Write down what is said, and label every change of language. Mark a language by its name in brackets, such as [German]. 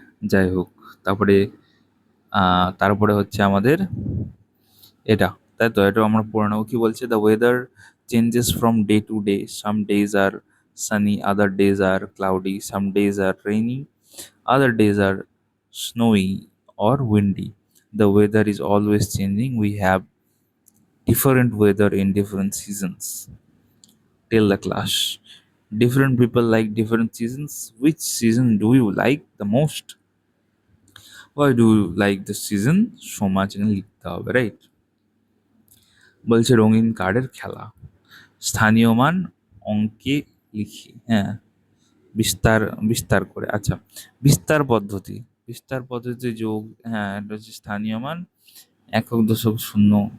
[Bangla] যাই হোক, তারপরে তারপরে হচ্ছে আমাদের এটা, তাই তো? এটা আমরা পড়ে নেবো। কি বলছে? [English] The weather changes from day to day, some days are sunny, other days are cloudy, some days are rainy, other days are snowy or windy. The weather is always changing. We have different weather in different seasons. Tell the class. Different people like different seasons. Which season do you like the most? Why do you like the season so much? [Bangla] এখানে লিখতে হবে, right? বলছে রঙিন কার্ডের খেলা, স্থানীয় মান অঙ্কে লিখি, হ্যাঁ, বিস্তার বিস্তার করে। আচ্ছা, বিস্তার পদ্ধতি যোগ, হ্যাঁ, এটা হচ্ছে স্থানীয় মান একক দশক শূন্য।